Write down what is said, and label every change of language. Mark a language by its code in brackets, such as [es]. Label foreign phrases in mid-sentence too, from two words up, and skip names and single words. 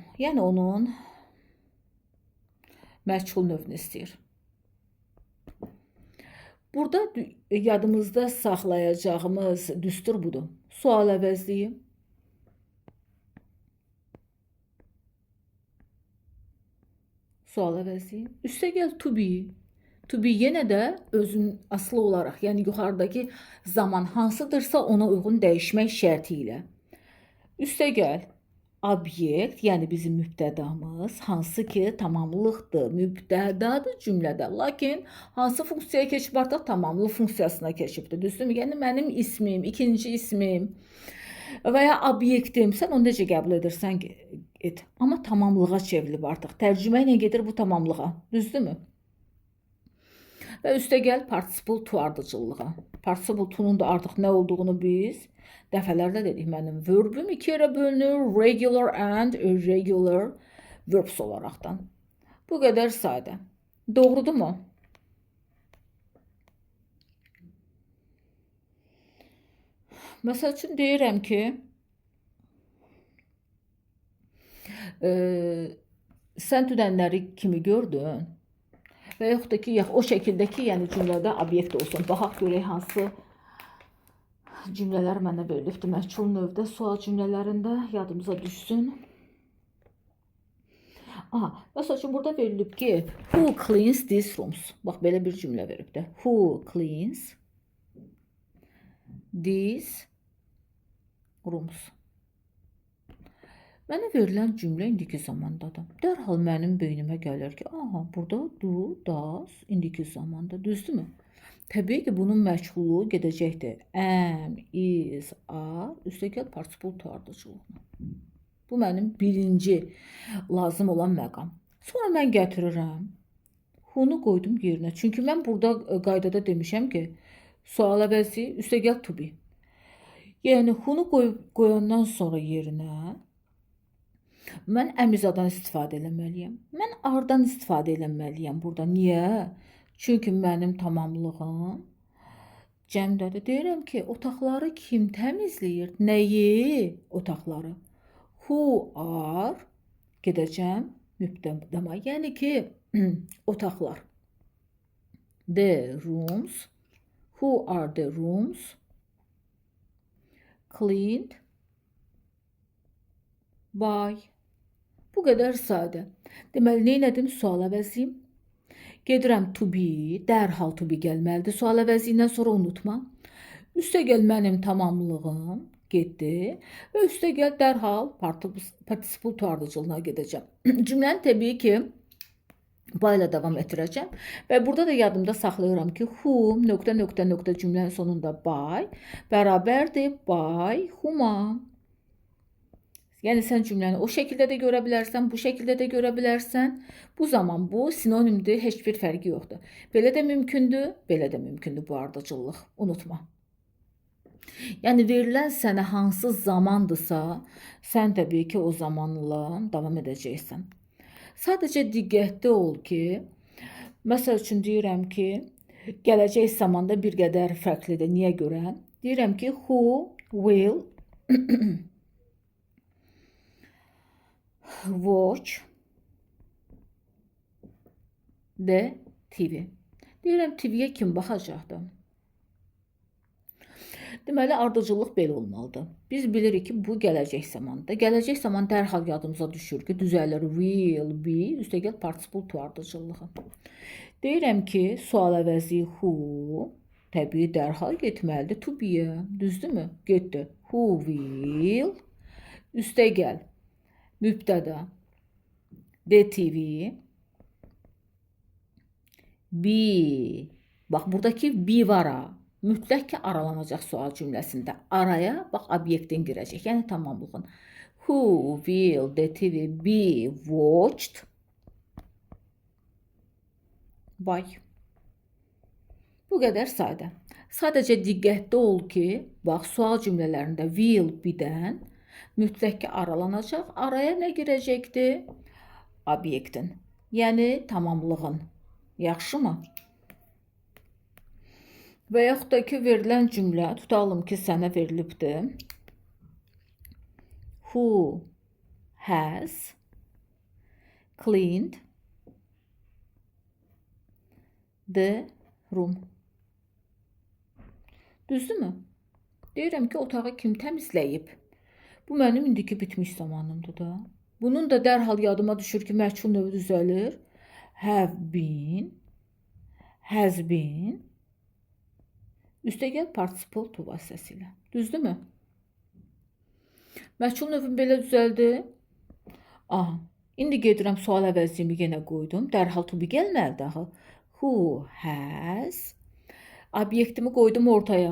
[az] Yəni, onun məhcul növünü istəyir. Burada yadımızda saxlayacağımız düstur budur. Sual əvəzliyi. Sual əvəzliyi. [en] Üstəgəl to be. To be [az] yenə də özün asılı olaraq, yəni yuxarıdakı zaman hansıdırsa ona uyğun dəyişmək şərti ilə. Üstəgəl obyekt, yəni bizim mübtədamız, hansı ki tamamlıqdır, mübtədadır cümlədə. Lakin hansı funksiyaya keçib artıq tamamlıq funksiyasına keçibdir. Düzdürmü? Yəni mənim ismim, ikinci ismim və ya obyektim, sən onu necə qəbul edirsən et. Amma tamamlığa çevrilib artıq. Tərcümə ilə gedir bu tamamlığa. Düzdürmü? Və üstəgəl [en] participle to [az] ardıcıllığa. [en] Participle to'nun [az] da artıq nə olduğunu biz dəfələrlə dedik. Mənim verbim 2 yerə bölünür, [en] regular and irregular verbs olaraqdan. [az] Bu qədər sadə. Doğrudurmu? Məsəl üçün deyirəm ki, sən dünənləri kimi gördün və yaxud da ki, o şəkildə ki, yəni cümlədə obyekt olsun. Baxaq görək hansı cümlələr mənə verilibdir. Məhcul növdə sual cümlələrində yadımıza düşsün. Məsəl üçün burada verilib ki, [en] who cleans these rooms? [az] Bax, belə bir cümlə veribdir. [en] Who cleans these rooms? [az] Mənə verilən cümlə indiki zamandadır. Dərhal mənim beynimə gəlir ki, burada [en] do, does, [az] indiki zamanda. Düzdürmü? Təbii ki, bunun məşğulluğu gedəcəkdir. [en] Am, is, are, [az] üstəgəl [en] participle to [az] ardıcılığına. Bu mənim birinci lazım olan məqam. Sonra mən gətirirəm. Who-nu qoydum yerinə. Çünki mən burada qaydada demişəm ki, sual əvəzi üstəgəl [en] to be. [az] Yəni, who-nu qoyandan sonra yerinə mən əmrizadan istifadə eləməliyəm. Mən are-dan istifadə eləməliyəm burada. Niyə? Çünki mənim tamamlığım cəmdədir. Deyirəm ki, otaqları kim təmizləyir? Nəyi? Otaqları. [en] Who are [az] gedəcəm mübtədama. Yəni ki, otaqlar. [en] The rooms. Who are the rooms? Cleaned by. [az] Bu qədər sadə. Deməli, neylədim? Sual əvəzliyim. Gedirəm [en] to be, [az] dərhal [en] to be [az] gəlməlidir. Sual əvəzindən sonra unutma. Üstəgəl mənim tamamlığım getdi və üstəgəl dərhal [en] participle to [az] ardıcılığına gedəcəm. Cümləni təbii ki, by ilə davam etdirəcəm və burada da yadımda saxlayıram ki, whom, nöqtə cümlənin sonunda by bərabərdir [en] by whom- [az] a. Yəni, sən cümləni o şəkildə də görə bilərsən, bu şəkildə də görə bilərsən. Bu zaman bu sinonimdir, heç bir fərqi yoxdur. Belə də mümkündür, belə də mümkündür bu ardıcıllıq. Unutma. Yəni, verilən sənə hansı zamandırsa, sən təbii ki, o zamanla davam edəcəksən. Sadəcə diqqətli ol ki, məsəl üçün deyirəm ki, gələcək zamanda bir qədər fərqlidir. Niyə görə? Deyirəm ki, [en] who will watch the TV. [az] Deyirəm TV-yə kim baxacaqdı? Deməli, ardıcıllıq belə olmalıdır. Biz bilirik ki, bu gələcək zamandır. Gələcək zaman dərhal yadımıza düşür ki, düzəlir [en] will be, [az] üstəgəl [en] participle to [az] ardıcıllığı. Deyirəm ki, sual əvəzi who, təbii dərhal getməlidir [en] to be- [az] yə. Düzdürmü? Getdi. [en] Who will, [az] üstəgəl mübtəda [en] the TV be. [az] Bax, buradakı be var ha. Mütləq ki, aralanacaq sual cümləsində. Araya, bax, obyektin girəcək. Yəni, tamamlığın. [en] Who will the TV be watched by? [az] Bu qədər sadə. Sadəcə diqqətli ol ki, bax, sual cümlələrində [en] will be- [az] dən mütləq ki, aralanacaq. Araya nə girəcəkdir? Obyektin. Yəni, tamamlığın. Yaxşımı? Və yaxud da ki, verilən cümlə, tutalım ki, sənə verilibdir. [en] Who has cleaned the room? [az] Düzdürmü? Deyirəm ki, otağı kim təmizləyib? Bu mənim indiki bitmiş zamanımdır da. Bunun da dərhal yadıma düşür ki, məchul növü düzəlir. [en] Have been, has been, [az] üstəgəl [en] participle to [az] vasitəsilə. Düzdürmü? Məchul növüm belə düzəldi. Aha, indi gedirəm sual əvəzliyimi yenə qoydum. Dərhal [en] to be [az] gəlməlidir axı. [en] Who has, [az] obyektimi qoydum ortaya.